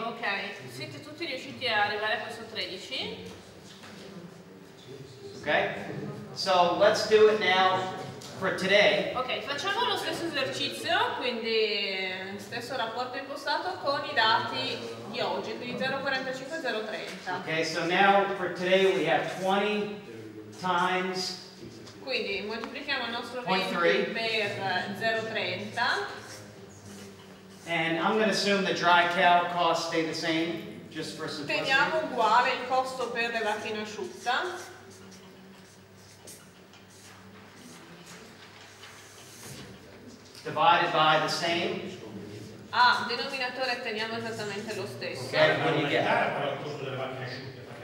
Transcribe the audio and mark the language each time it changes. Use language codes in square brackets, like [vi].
[it] Ok, siete tutti riusciti a arrivare a questo 13? Okay. [en] So let's do it now for today. [it] Ok, facciamo lo stesso esercizio, quindi stesso rapporto impostato con i dati di oggi, quindi 0,45 e 0,30. [en] Okay, so now for today we have 20 times. [it] Quindi moltiplichiamo il nostro 20 0,3 per 0,30. [en] And I'm going to assume the dry cow costs stay the same, just for simplicity. [it] Teniamo uguale il costo per le vacche in asciutta. [en] Divided by the same. [it] A denominatore teniamo esattamente lo stesso. [en] Okay, what do you get? [it] Però il costo delle vacche asciutte,